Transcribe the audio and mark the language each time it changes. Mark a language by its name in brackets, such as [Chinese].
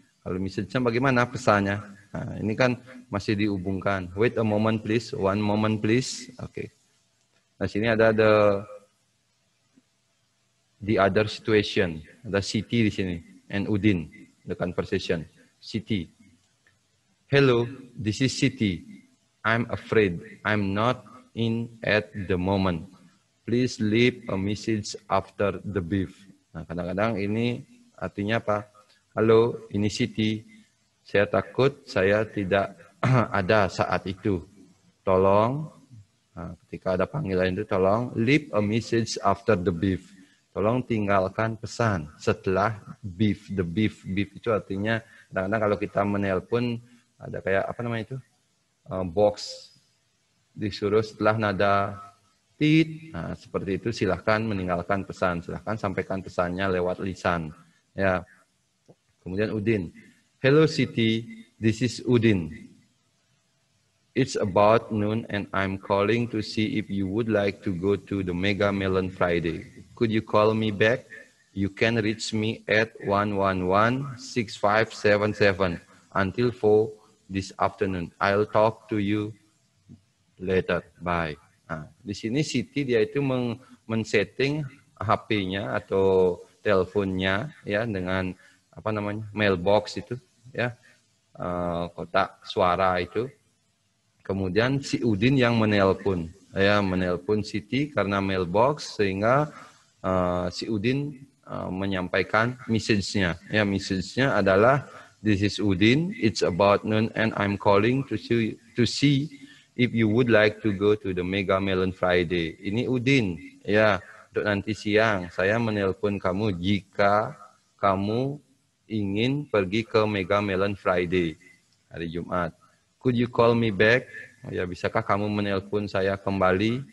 [Indonesian] Kalau message-nya bagaimana pesannya? Nah, ini kan masih dihubungkan. [English] Wait a moment please, one moment please. [Indonesian] Oke. Nah, sini ada [English] the other situation. [Indonesian] Ada Siti di sini. And Udin. [English] The conversation. [Indonesian] Siti. [English] Hello, this is Siti. I'm afraid I'm not in at the moment. Please leave a message after the beep. [Indonesian] Nah, kadang-kadang ini artinya apa? Halo, ini Siti. Saya takut saya tidak ada saat itu. Tolong, ketika ada panggilan itu, tolong [English] leave a message after the beep. [Indonesian] Tolong tinggalkan pesan setelah beep. The beep itu artinya kadang-kadang kalau kita menelpon ada kayak apa namanya itu box disuruh setelah nada tit. Nah, seperti itu silahkan meninggalkan pesan. Silahkan sampaikan pesannya lewat lisan. Ya. Kemudian Udin. [English] Hello Siti, This is Udin. It's about noon and I'm calling to see if you would like to go to the Mega Melon Friday. Could you call me back? You can reach me at 111-6577 until 4 this afternoon. I'll talk to you later. Bye. [Indonesian] Nah, di sini Siti dia itu men-setting HP-nya atau teleponnya ya dengan apa namanya mailbox itu ya, kotak suara itu. Kemudian si Udin yang menelpon, ya menelpon Siti karena mailbox sehingga si Udin menyampaikan message-nya. Ya message-nya adalah [English] this is Udin, it's about noon and I'm calling to see if you would like to go to the Mega Melon Friday. [Indonesian] Ini Udin, ya untuk nanti siang saya menelpon kamu jika kamu ingin pergi ke Mega Melon Friday hari Jumat. [English] Could you call me back? [Indonesian] Ya, bisakah kamu menelpon saya kembali?